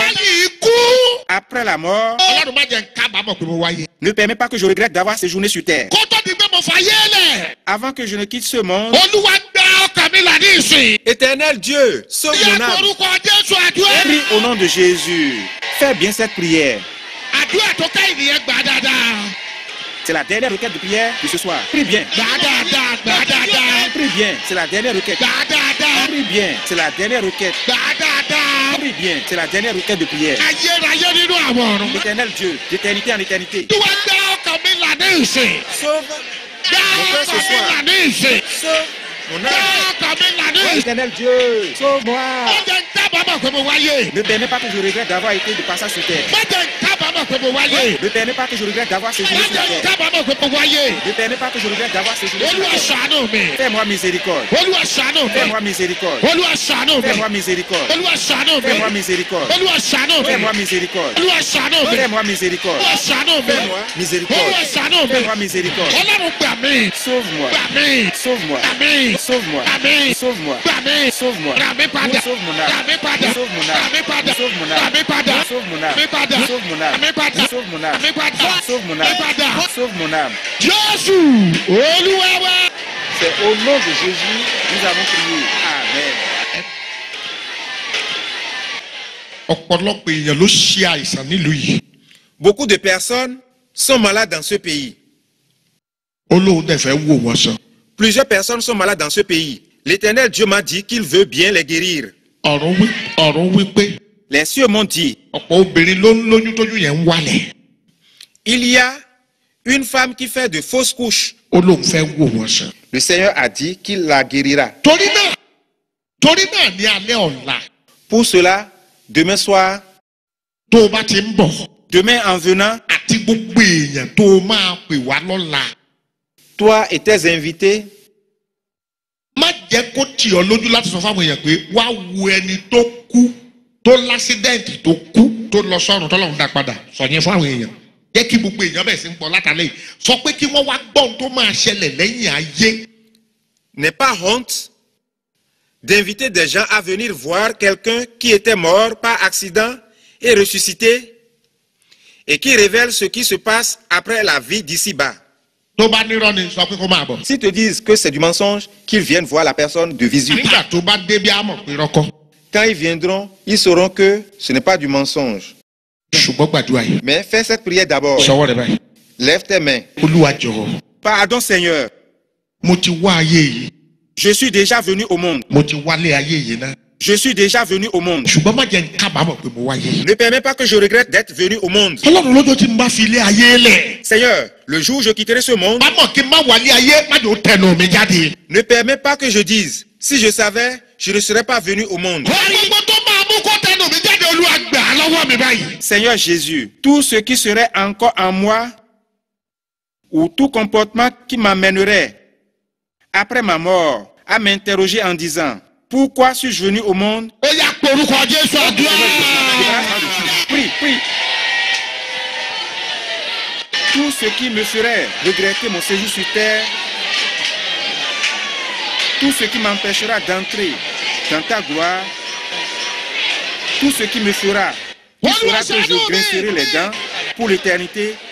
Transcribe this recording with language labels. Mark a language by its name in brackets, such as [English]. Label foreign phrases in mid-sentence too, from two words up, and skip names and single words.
[Yoruba] Lẹ́yìn ikú. [French] après la mort, [Yoruba] Ọlọ́run má jẹ́ n kábàámọ̀ pé mo wáyé. [French] ne permets pas que je regrette d'avoir séjourné sur terre. [Yoruba] Kó tó di pé mo fàyè lẹ̀. [French] Avant que je ne quitte ce monde, [Yoruba] Olúwa gba ọkàn mi là ní ìsìn. [French] Éternel Dieu, sauve [Yoruba] Yẹ [French] mon âme. [Yoruba] orúkọ Jésù àdúrà. [French] Prie au nom de Jésus. Fais bien cette prière. [Yoruba] Àdúrà tó ká ènìyàn gbà dáadáa. [French] C'est la dernière requête de prière de ce soir. Prie bien. [Yoruba] Gbà dáadáa, gbà dáadáa. [French] Prie bien. C'est la dernière requête. [Yoruba] Gbà dáadáa, [French] Prie bien. C'est la dernière requête. [Yoruba] gbà dáadáa. [French] Prie bien. C'est la dernière requête de prière. [Yoruba] Ayérayé nínú àwọn ọ̀run. [French] Éternel Dieu, d'éternité en éternité. [Yoruba] Olúwa gba ọkàn mi là ní ìsìn. [French] Sauve [Yoruba] Gba ọkàn mi là ní ìsìn. [French] Sauve mon [Yoruba] Gba [French] âme. [Yoruba] ọkàn mi là ní Oh, ìsìn. [French] Éternel Dieu, sauve-moi. [Yoruba] Má jẹ́ n kábàámọ̀ pé mo wáyé. [French] Ne permets pas que je regrette d'avoir été de passage sur terre. [Yoruba] Má jẹ́ n kábàámọ̀ kábàámọ̀ pé mo wáyé. [French] Ne permets pas que je regrette d'avoir séjourné [Yoruba] má [French] sur la [Yoruba] jẹ́ [French] terre. [Yoruba] kábàámọ̀ pé mo wáyé. [French] Ne permets pas que je regrette d'avoir séjourné sur la [Yoruba] Olúwa [French] terre. [Yoruba] ṣàánú mi. [French] Fais-moi miséricorde. [Yoruba] Olúwa ṣàánú mi. [French] Fais-moi miséricorde. [Yoruba] Olúwa ṣàánú mi. [French] Fais-moi miséricorde. [Yoruba] Olúwa ṣàánú mi. [French] Fais-moi miséricorde. [Yoruba] Olúwa ṣàánú mi. [French] Fais-moi miséricorde. [Yoruba] Olúwa ṣàánú mi. [French] Fais-moi miséricorde. [Yoruba] Olúwa ṣàánú mi. [French] Fais-moi miséricorde. [Yoruba] Olúwa ṣàánú mi. [French] Fais-moi miséricorde. [Yoruba] Ọlọ́run gbà mí. [French] Sauve-moi. [Yoruba] Gbà mí. [French] Sauve-moi. [Yoruba] Gbà mí. [French] Sauve-moi. [Yoruba] Gbà mí. [French] Sauve-moi. [Yoruba] Gbà mí. [French] Sauve-moi. [Yoruba] Rà mí padà. [French] Sauve mon âme. [Yoruba] Rà mí padà. [French] Sauve mon âme. [Yoruba] Rà mí padà. [French] Sauve mon [Yoruba] Rà [French] âme. [Yoruba] mí padà. [French] Sauve mon âme. [Yoruba] Rà mí padà. [French] Sauve mon âme. [Yoruba] Rà mí padà. [French] Sauve mon âme. [Yoruba] Rà mí padà. [French] Sauve mon [Yoruba] Rà mí [French] âme. [Yoruba] padà. [French] Sauve mon âme. [Yoruba] Jésù Olúwa wa. [French] C'est au nom de Jésus nous avons prié. Amen. [Yoruba] Ọ̀pọ̀lọpọ̀ èèyàn ló ṣe àìsàn nílùú yìí. [French] Beaucoup de personnes sont malades dans ce pays. [Yoruba] Olóhùn dẹ̀ fẹ́ wò wọ́n sàn. [French] Plusieurs personnes sont malades dans ce pays. L'Éternel Dieu m'a dit qu'il veut bien les guérir. [Yoruba] Ọ̀run wí pé [French] Les cieux m'ont dit, [Yoruba] ọ̀pọ̀ obìnrin ló ń lóyún tójú yẹn ń wálẹ̀. [French] il y a une femme qui fait de fausses couches. [Yoruba] Olóhùn fẹ́ wò wọ́n sàn. [French] Le Seigneur a dit qu'il la guérira. [Yoruba] Torí náà ní alẹ́ ọ̀la [French] Pour cela, demain soir, [Yoruba] tó o bá ti ń bọ̀ [French] demain en venant, [Yoruba] àti gbogbo èèyàn tó o máa pè wá lọ́la. [French] toi et tes invités, [Yoruba] Má jẹ́ kó tì ọ́ lójú láti sọ fáwọn èèyàn pé wá wo ẹni tó kú tó lásídẹ́ǹtì tó kú tó lọ sọ́run tọ́lọ́run dá padà sọ yẹn fún àwọn èèyàn. Jẹ́ kí gbogbo èèyàn bẹ̀ sí ń bọ̀ látàlẹ́ yìí. Sọ pé kí wọ́n wá gbọ́ ohun tó máa ṣẹlẹ̀ lẹ́yìn ayé. [French] n'aie pas honte d'inviter des gens à venir voir quelqu'un qui était mort par accident et ressuscité et qui révèle ce qui se passe après la vie d'ici-bas. [Yoruba] Tó bá nírọ́ ni sọ pé kó máa bọ̀. [French] S'ils te disent que c'est du mensonge, qu'ils viennent voir la personne de visu. [Yoruba] Nígbà tó bá débi àmọ̀ pé rọ́kọ́. [French] Quand ils viendront, ils sauront que ce n'est pas du mensonge. [Yoruba] Ṣùgbọ́n gbàdúrà yìí. [French] Mais fais cette prière d'abord. [Yoruba] Sọwọ́ rẹ báyìí. [French] Lève tes mains. [Yoruba] Olúwa jọ̀wọ́. [French] Pardon Seigneur, [Yoruba] Mo ti wá ayé yìí. [French] je suis déjà venu au monde. [Yoruba] Mo ti wálé ayé yìí náà. [French] Je suis déjà venu au monde. [Yoruba] Ṣùgbọ́n má jẹ́ n kábàámọ̀ pé mo wáyé. [French] Ne permets pas que je regrette d'être venu au monde. [Yoruba] Ọlọ́run lọ́jọ́ tí n bá fi ilé ayé lẹ̀. [French] Seigneur, le jour où je quitterai ce monde, [Yoruba] Bá mọ̀ kí n má wálé ayé má jò tẹnu mi jáde. [French] ne permets pas que je dise, si je savais, je ne serais pas venu au monde. [Yoruba] Gbogbo tó máa mú kó tẹnu mi jáde Olúwa gbà á lọ́wọ́ mi báyìí. [French] Seigneur Jésus, tout ce qui serait encore en moi ou tout comportement qui m'amènerait après ma mort à m'interroger en disant, pourquoi suis-je venu au monde? [Yoruba] Ó yá porúkọ Jésù àdúrà. [French] Prie, prie. Tout ce qui me ferait regretter mon séjour sur terre, tout ce qui m'empêchera d'entrer dans ta gloire, tout ce qui me fera que je grincerai les dents pour l'éternité.